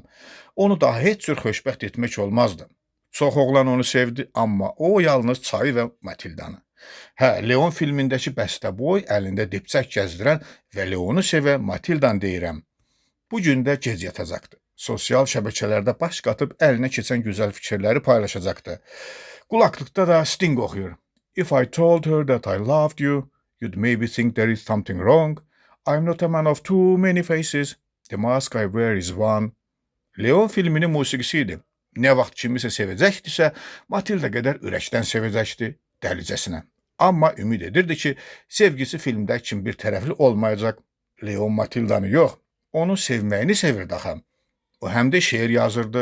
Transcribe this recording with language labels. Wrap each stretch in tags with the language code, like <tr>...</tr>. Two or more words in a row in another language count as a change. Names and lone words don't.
<az>Onu daha heç cür xoşbəxt etmək olmazdı. Çox oğlan onu sevdi, amma o yalnız çayı və Matildanı. Leon filmindəki bəstəboy əlində dipçək gəzdirən və Leonu sevə Matildan deyirəm. Bu gün də gec yatacaqdı. Sosial şəbəkələrdə baş qatıb əlinə keçən gözəl fikirləri paylaşacaqdı. Qulaqlıqda da Sting oxuyur.</az> <en>If I told her that I loved you, you'd maybe think there is something wrong. I'm not a man of too many faces. The mask I wear is one.</en> <az>Leon filminin musiqisi idi. Nə vaxt kimisə sevəcəkdisə, Matilda qədər ürəkdən sevəcəkdi, dəlicəsinə. Amma ümid edirdi ki, sevgisi filmdə kim bir tərəfli olmayacaq. Leon Matildanı yox, onu sevməyini sevirdi axı. O həm də şeir yazırdı.</az>